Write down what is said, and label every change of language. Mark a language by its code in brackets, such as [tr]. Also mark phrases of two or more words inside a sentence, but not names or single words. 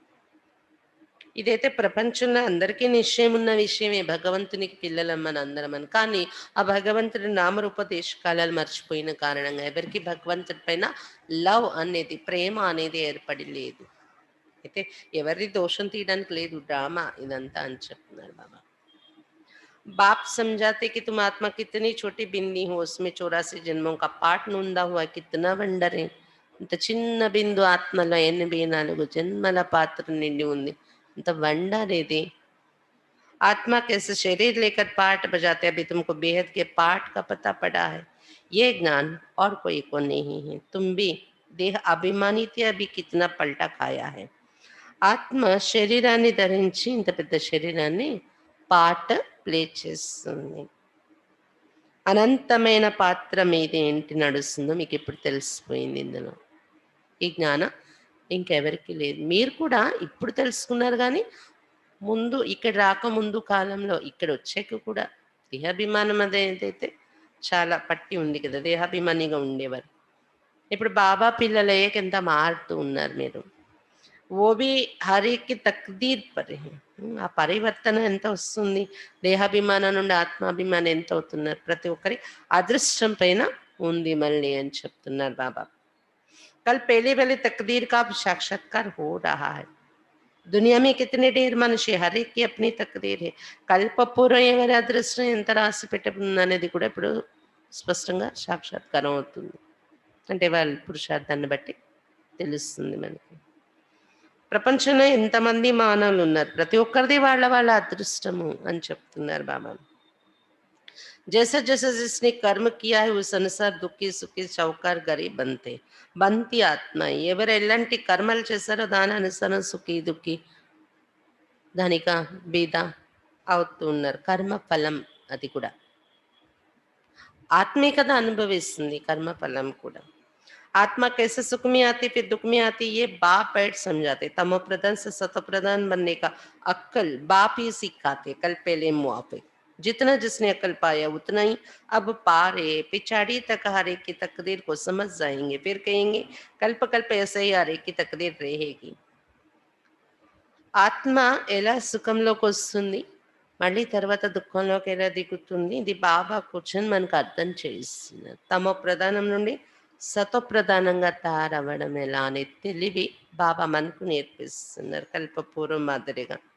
[te] ఇదైతే ప్రపంచంలో అందరికీ నిశ్చయం ఉన్న విషయమే, భగవంతునికి పిల్లలం మనందరం అని. కానీ ఆ భగవంతుడి నామరూపదేశకాలాలు మర్చిపోయిన కారణంగా ఎవరికి భగవంతుడి పైన లవ్ అనేది, ప్రేమ అనేది ఏర్పడి లేదు. అయితే ఎవరిది దోషం తీయడానికి లేదు, డ్రామా ఇదంతా అని చెప్తున్నారు బాబా. [hi] बाप समझाते कि तुम आत्मा कितनी छोटी बिंदी हो, उसमें 84 जन्मों का पाठ नोंदा हुआ कितना వండర్ है. [te] ఇంత చిన్న బిందు ఆత్మలో 84 జన్మల పాత్ర నిండి ఉంది. అంత వండర్ ఇది. [hi] आत्मा कैसे शरीर लेकर पाठ बजाते, अभी तुमको बेहद के पाठ का पता पड़ा है. ये ज्ञान और कोई को नहीं है. तुम भी देह अभिमानी थे, अभी कितना पलटा खाया है. [te] ఆత్మ శరీరాన్ని ధరించి ఇంత పెద్ద శరీరాన్ని [en] part play [te] చేస్తుంది. అనంతమైన పాత్ర మీద ఏంటి నడుస్తుందో మీకు ఇప్పుడు తెలిసిపోయింది ఇందులో. ఈ జ్ఞానం ఇంకెవరికి లేదు. మీరు కూడా ఇప్పుడు తెలుసుకున్నారు కానీ ముందు ఇక్కడ రాకముందు కాలంలో ఇక్కడ వచ్చాక కూడా దేహాభిమానం అదేదైతే చాలా పట్టి ఉంది కదా, దేహాభిమానిగా ఉండేవారు. ఇప్పుడు బాబా పిల్లలయ్యాక ఎంత మారుతూ ఉన్నారు మీరు. [hi] वो भी हर एक की तकदीर पर है. [te] ఆ పరివర్తన ఎంత వస్తుంది, దేహాభిమానం నుండి ఆత్మాభిమానం ఎంత అవుతున్నారు, ప్రతి ఒక్కరి అదృష్టం పైన ఉంది మళ్ళీ అని చెప్తున్నారు బాబా. [hi] कल पहले वाली तकदीर का अब साक्षात्कार हो रहा है. दुनिया में कितने ढेर मनुष्य, हर एक की अपनी तकदीर है. [te] కల్పపూర్వం ఎవరి అదృష్టం ఎంత రాసి పెట్టబడింది అనేది కూడా ఇప్పుడు స్పష్టంగా సాక్షాత్కారం అవుతుంది. అంటే వాళ్ళ పురుషార్థాన్ని బట్టి తెలుస్తుంది మనకి. ప్రపంచంలో ఎంతమంది మానవులు ఉన్నారు, ప్రతి ఒక్కరిది వాళ్ళ వాళ్ళ అదృష్టము అని చెప్తున్నారు బాబా. [hi] जैसा जैसा जिसने कर्म किया है उस अनुसार दुखी सुखी चौकार गरीब बनते बनती आत्मा. [te] ఎవరు ఎలాంటి కర్మలు చేశారో దాని అనుసారం సుఖీ దుఃఖి ధనిక బీద అవుతూ ఉన్నారు. కర్మ ఫలం అది కూడా ఆత్మీకత అనుభవిస్తుంది, కర్మ ఫలం కూడా. [hi] आत्मा कैसे सुख में आती फिर दुख में आती, ये बाप बैठ समझाते. तमो प्रधान से सतो प्रधान बनने का अक्कल बाप ही सिखाते. कल पहले मुआफे जितना जिसने अक्ल पाया उतना ही अब पारे पिछाड़ी तक हर एक की तकदीर को समझ जाएंगे. फिर कहेंगे कल्प कल्प ऐसे ही हर एक की तकदीर रहेगी. [te] ఆత్మ ఎలా సుఖంలోకి వస్తుంది, మళ్ళీ తర్వాత దుఃఖంలోకి ఎలా దిగుతుంది, ఇది బాబా కూర్చొని మనకు అర్థం చేయిస్తున్నారు. తమో ప్రధానం నుండి సతో ప్రధానంగా తయారవ్వడం ఎలా అనే తెలివి బాబా మనకు నేర్పిస్తున్నారు కల్పపూర్వం మాదిరిగా.